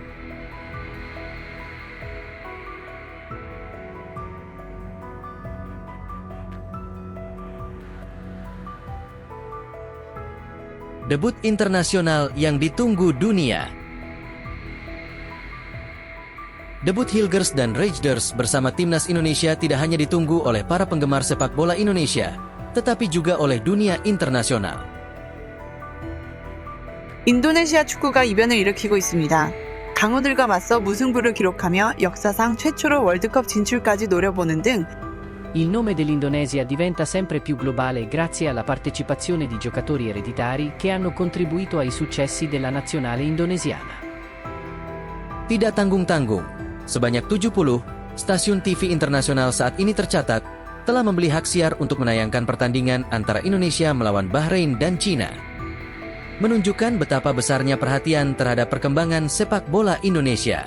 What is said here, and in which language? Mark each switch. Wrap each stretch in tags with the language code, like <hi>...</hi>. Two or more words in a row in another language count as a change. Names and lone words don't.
<id>Debut internasional yang ditunggu dunia. Debut Hilgers dan Raiders bersama timnas Indonesia tidak hanya ditunggu oleh para penggemar sepak bola Indonesia, tetapi juga oleh dunia internasional.</id> <ko>인도네시아 축구가 이변을 일으키고 있습니다. 강호들과 맞서 무승부를 기록하며 역사상 최초로 월드컵 진출까지 노려보는 등</ko> <it>Il nome dell'Indonesia diventa sempre più globale grazie alla partecipazione di giocatori ereditari che hanno contribuito ai successi della nazionale indonesiana.</it> <id>Tidak tanggung-tanggung, sebanyak 70 stasiun TV internasional saat ini tercatat telah membeli hak siar untuk menayangkan pertandingan antara Indonesia melawan Bahrain dan Cina. Menunjukkan betapa besarnya perhatian terhadap perkembangan sepak bola Indonesia.</id>